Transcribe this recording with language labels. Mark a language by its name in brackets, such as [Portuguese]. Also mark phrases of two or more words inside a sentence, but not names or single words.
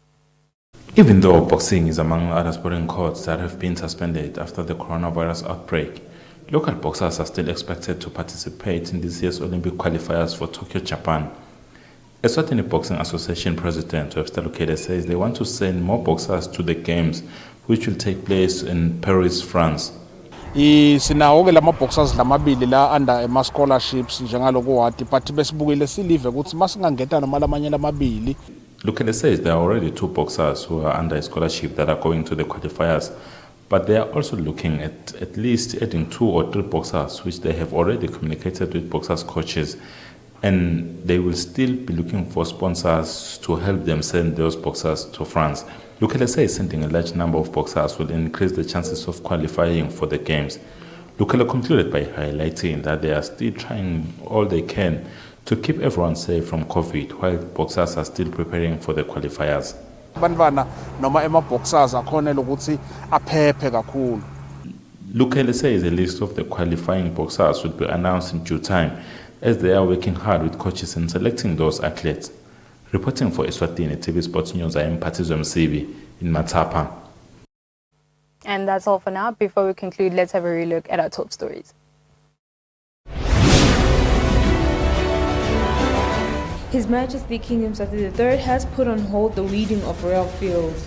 [English] Even though boxing is among other sporting codes that have been suspended after the coronavirus outbreak, local boxers are still expected to participate in this year's Olympic qualifiers for Tokyo, Japan. Eswatini Boxing Association President Webster Lukele says they want to send more boxers to the Games, which will take place in Paris, France. [Swati] Sinawo ke lama boxers lamabili la under ema scholarships njengaloku wathi but besibukile silive ukuthi masingangeta noma lamanye lamabili. [English] Lukele says there are already 2 boxers who are under a scholarship that are going to the qualifiers, but they are also looking at least adding 2 or 3 boxers, which they have already communicated with boxers coaches, and they will still be looking for sponsors to help them send those boxers to France. Lukele says sending a large number of boxers will increase the chances of qualifying for the Games. Lukele concluded by highlighting that they are still trying all they can to keep everyone safe from COVID while boxers are still preparing for the qualifiers. [Swati] Bantwana noma ema boxers akhona ukuthi aphephe kakhulu. [English] Lukele says a list of the qualifying boxers will be announced in due time, as they are working hard with coaches in selecting those athletes. Reporting for Eswatini TV Sports News, I am Patizo Msibi in Matapa. And that's all for now. Before we conclude, let's have a relook at our top stories. His Majesty King Mswati III has put on hold the weeding of royal fields.